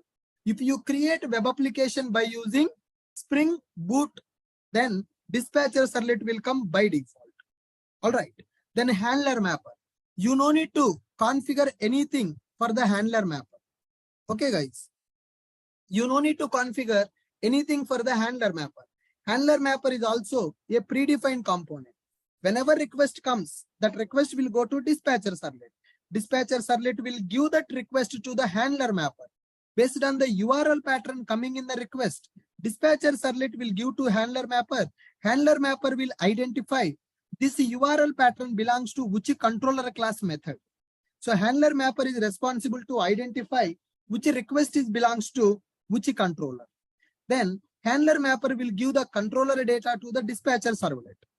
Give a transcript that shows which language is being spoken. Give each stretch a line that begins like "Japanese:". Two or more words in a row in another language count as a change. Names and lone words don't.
English: If you create web application by using Spring Boot, then dispatcher servlet will come by default. All right. Then handler mapper. You no need to configure anything for the handler mapper. Okay, guys. You no need to configure anything for the handler mapper. Handler mapper is also a predefined component. Whenever request comes, that request will go to dispatcher servlet. Dispatcher servlet will give that request to the handler mapper. Based on the URL pattern coming in the request, dispatcher servlet will give to handler mapper. Handler mapper will identify this URL pattern belongs to which controller class method. So handler mapper is responsible to identify which request is belongs to which controller. Then handler mapper will give the controller data to the dispatcher servlet.